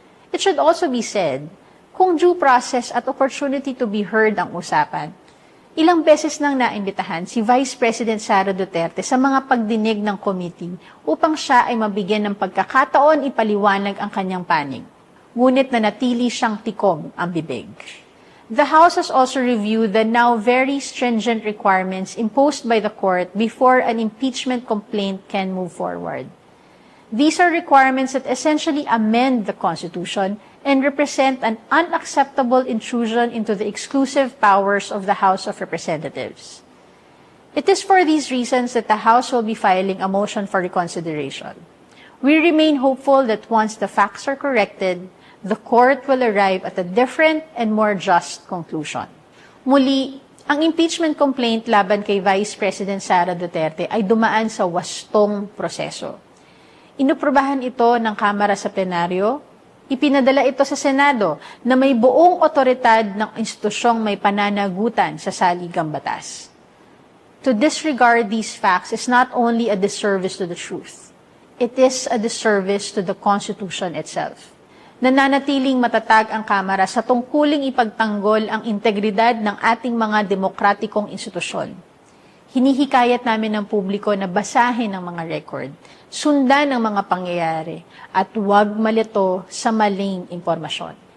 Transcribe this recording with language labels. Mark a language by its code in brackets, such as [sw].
[en] It should also be said, [tl] kung due process at [en] opportunity to be heard [tl] ang usapan, ilang beses nang naimbitahan si Vice President Sara Duterte sa mga pagdinig ng committee upang siya ay mabigyan ng pagkakataon ipaliwanag ang kanyang panig. Ngunit nanatili siyang tikom ang bibig. [en] The House has also reviewed the now very stringent requirements imposed by the court before an impeachment complaint can move forward. These are requirements that essentially amend the Constitution and represent an unacceptable intrusion into the exclusive powers of the House of Representatives. It is for these reasons that the House will be filing a motion for reconsideration. We remain hopeful that once the facts are corrected, the court will arrive at a different and more just conclusion. [tl] Muli, ang impeachment complaint laban kay Vice President Sara Duterte ay dumaan sa wastong proseso. Inuprubahan ito ng Kamara sa plenaryo, ipinadala ito sa Senado na may buong otoridad ng institusyong may pananagutan sa saligang batas. [en] To disregard these facts is not only a disservice to the truth, it is a disservice to the Constitution itself. [tl] Nananatiling matatag ang Kamara sa tungkuling ipagtanggol ang integridad ng ating mga demokratikong institusyon. Hinihikayat namin ng publiko na basahin ang mga record, sundan ang mga pangyayari, at huwag malito sa maling impormasyon.